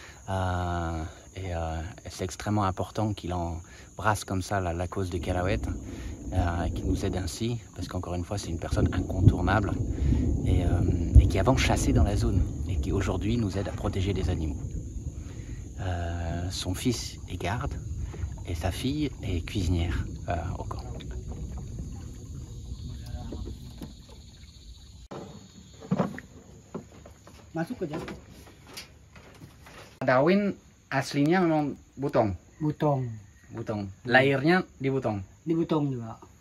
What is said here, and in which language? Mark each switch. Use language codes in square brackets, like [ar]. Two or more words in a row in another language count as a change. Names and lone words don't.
[fr] C'est extrêmement important qu'il embrasse comme ça la cause de Kerawet, qu'il nous aide ainsi, parce qu'encore une fois, c'est une personne incontournable et qui avant chassait dans la zone et qui aujourd'hui nous aide à protéger les animaux. Son fils est garde et sa fille est cuisinière au camp. [id] Masuk aja. Darwin aslinya memang Butong. Butong. Lahirnya di Butong. Di Butong juga.